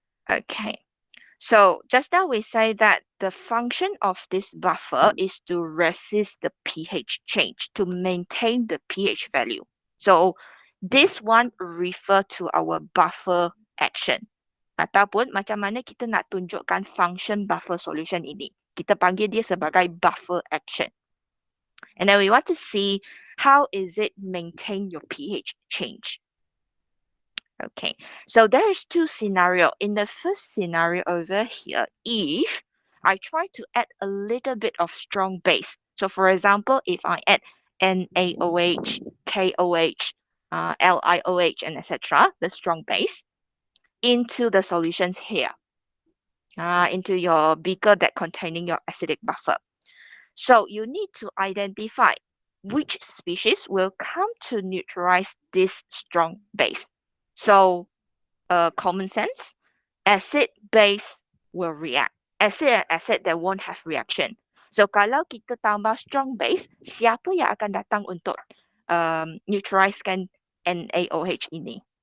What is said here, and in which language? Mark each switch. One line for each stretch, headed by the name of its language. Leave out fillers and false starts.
English: Okay, so just now we say that the function of this buffer is to resist the pH change, to maintain the pH value. So this one refer to our buffer action.
Malay: Ataupun macam mana kita nak tunjukkan function buffer solution ini. Kita panggil dia sebagai buffer action.
English: And then we want to see how is it maintain your pH change. Okay, so there is two scenario. In the first scenario over here, if I try to add a little bit of strong base. So for example, if I add NaOH, KOH, LiOH, and etc., the strong base, into the solutions here, into your beaker that containing your acidic buffer. So you need to identify which species will come to neutralize this strong base. So common sense, acid base will react. Acid and acid, they won't have reaction.
Malay: So kalau kita tambah strong base, siapa yang akan datang untuk neutralizekan NaOH ini?